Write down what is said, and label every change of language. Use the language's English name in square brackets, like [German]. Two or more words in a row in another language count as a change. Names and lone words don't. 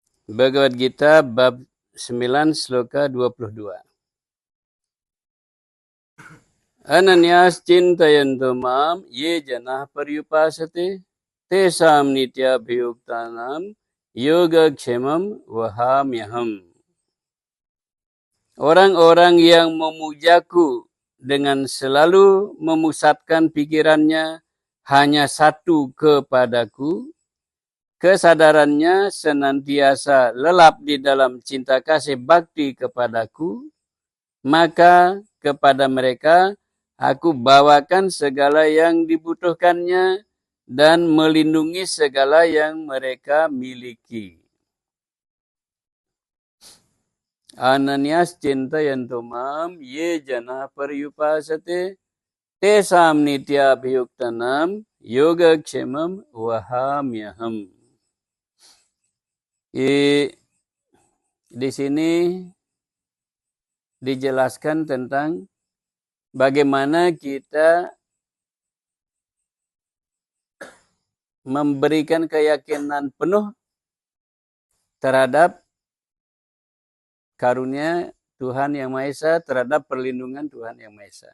[Indonesian] Bhagavad Gita bab 9 sloka 22. [Sanskrit] Ananyas cintayanto mam ye janah paryupasate tesam nityabhyuktanam yoga kshemam wahamyaham. [Indonesian] Orang-orang yang memujaku dengan selalu memusatkan pikirannya hanya satu kepadaku, kesadarannya senantiasa lelap di dalam cinta kasih bakti kepadaku, maka kepada mereka aku bawakan segala yang dibutuhkannya dan melindungi segala yang mereka miliki. [Sanskrit] Ananyas cintayanto mam ye jana paryupasate tesam nityabhyuktanam yoga kshemam wahamyaham. [Indonesian] Di sini dijelaskan tentang bagaimana kita memberikan keyakinan penuh terhadap karunia Tuhan Yang Maha Esa, terhadap perlindungan Tuhan Yang Maha Esa.